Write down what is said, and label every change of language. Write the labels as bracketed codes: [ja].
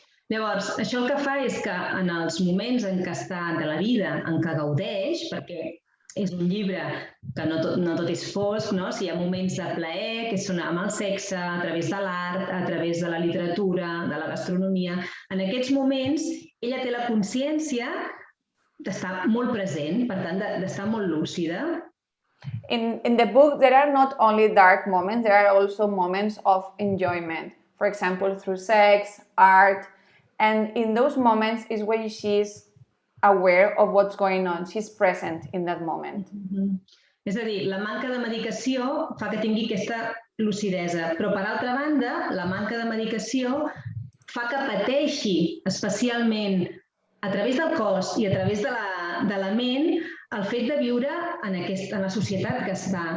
[ca] Llavors, això el que fa és que en els moments en què està de la vida, en què gaudeix, perquè és un llibre que no tot és fosc, no? Si hi ha moments de plaer, que són amb el sexe, a través de l'art, a través de la literatura, de la gastronomia, en aquests moments ella té la consciència d'estar molt present, per tant, d'estar molt lúcida. [en] In the book, there are not only dark moments, there are also moments of enjoyment. For example, through sex, art, and in those moments is when she's aware of what's going on. She's present in that moment. [ca] És a dir, la manca de medicació fa que tingui aquesta lucidesa, però per altra banda, la manca de medicació fa que pateixi especialment a través del cos i a través de la ment el fet de viure en la societat que està.